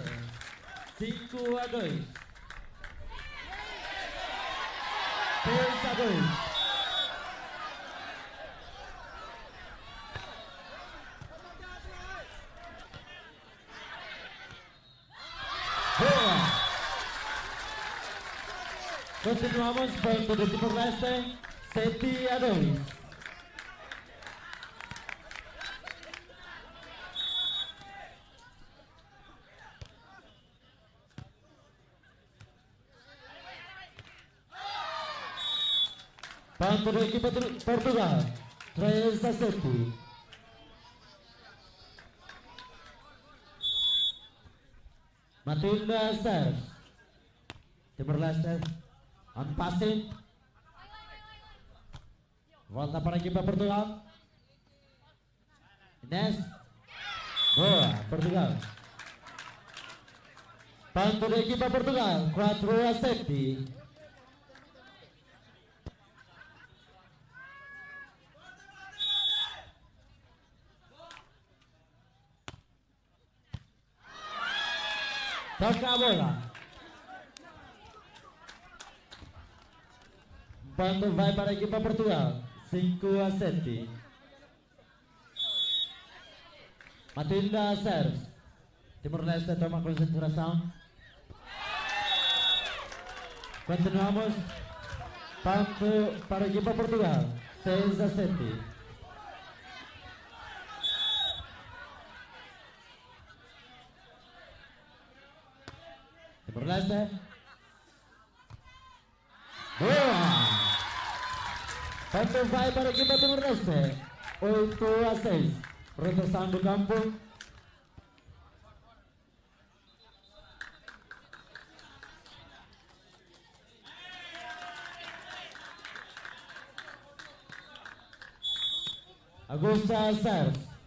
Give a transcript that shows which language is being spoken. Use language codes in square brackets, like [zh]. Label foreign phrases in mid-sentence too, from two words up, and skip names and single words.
[pt] 5-2. 6-2. Boa. Continuamos, ponto do Timor-Leste. 7-2. Ponto da equipa de Portugal. 3-7. Matilda serve. Timor-Leste on passing. Volta para a equipa Portugal. Inês. Boa, Portugal. Ponto da equipa Portugal. 4-7. Toca a bola. Ponto vai para a equipa Portugal. 5-7. Matilda serve. Timor-Leste toma concentração. Continuamos. Ponto para a equipa Portugal. 6-7. Timor-Leste. Boa! Ponto vai para a equipa Timor-Leste. 8-6. Rotação do campo. Augusta serve.